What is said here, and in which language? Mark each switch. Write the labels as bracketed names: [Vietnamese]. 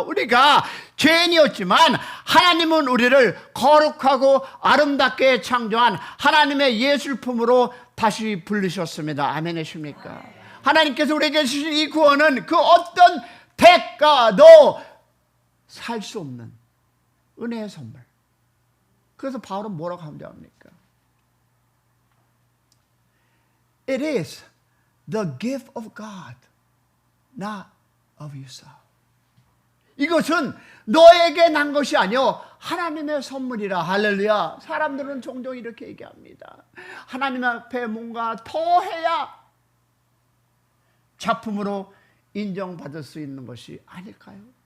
[Korean] 우리가 죄인이었지만 하나님은 우리를 거룩하고 아름답게 창조한 하나님의 예술품으로 다시 부르셨습니다. 아멘이십니까? 하나님께서 우리에게 주신 이 구원은 그 어떤 대가도 살 수 없는 은혜의 선물. 그래서 바울은 뭐라고 합니까? [English] It is the gift of God, not of yourself. [Korean] 이것은 너에게 난 것이 아니요 하나님의 선물이라. 할렐루야. 사람들은 종종 이렇게 얘기합니다. 하나님 앞에 뭔가 더 해야 작품으로 인정받을 수 있는 것이 아닐까요?